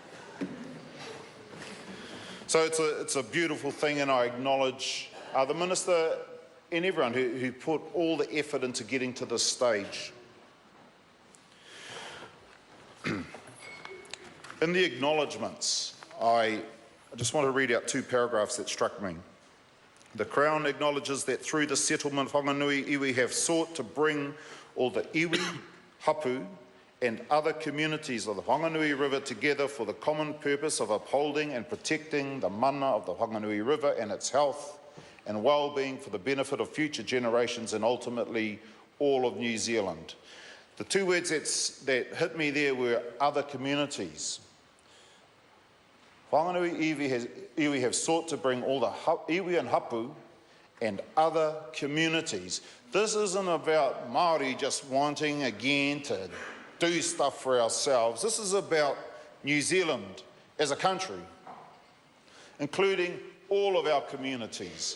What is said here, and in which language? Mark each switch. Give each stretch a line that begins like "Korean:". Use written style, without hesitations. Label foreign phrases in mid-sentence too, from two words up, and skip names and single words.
English: So it's a beautiful thing, and I acknowledge the Minister and everyone who put all the effort into getting to this stage. In the acknowledgements, I just want to read out two paragraphs that struck me. The Crown acknowledges that through the settlement of Whanganui, iwi have sought to bring all the
Māori: iwi, hapu,
English: and other communities of the Whanganui River together for the common purpose of upholding and protecting the mana of the Whanganui River and its health and well-being for the benefit of future generations and ultimately all of New Zealand. The two words that hit me there were other communities. Whanganui iwi have sought to bring all the iwi and hapu and other communities. This isn't about Māori just wanting again to do stuff for ourselves. This is about New Zealand as a country, including all of our communities.